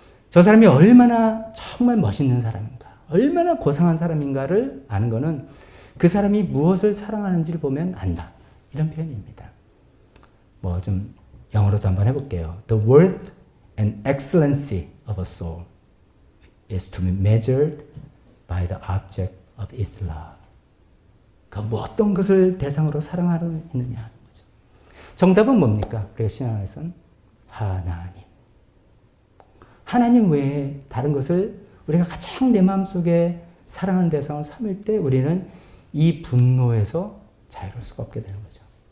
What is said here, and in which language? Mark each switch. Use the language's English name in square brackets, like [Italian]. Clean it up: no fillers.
[Korean] 저 사람이 얼마나 정말 멋있는 사람인가, 얼마나 고상한 사람인가를 아는 것은 그 사람이 무엇을 사랑하는지를 보면 안다. 이런 표현입니다. 뭐 좀 영어로도 한번 해볼게요. [English] The worth and excellency of a soul is to be measured by the object of its love. [Korean] 그 어떤 것을 대상으로 사랑하고 있느냐 하는 거죠. 정답은 뭡니까? 우리가 신앙에서는 하나님. 하나님 외에 다른 것을 우리가 가장 내 마음속에 사랑하는 대상을 삼을 때 우리는 이 분노에서 자유로울 수가 없게 되는 거죠.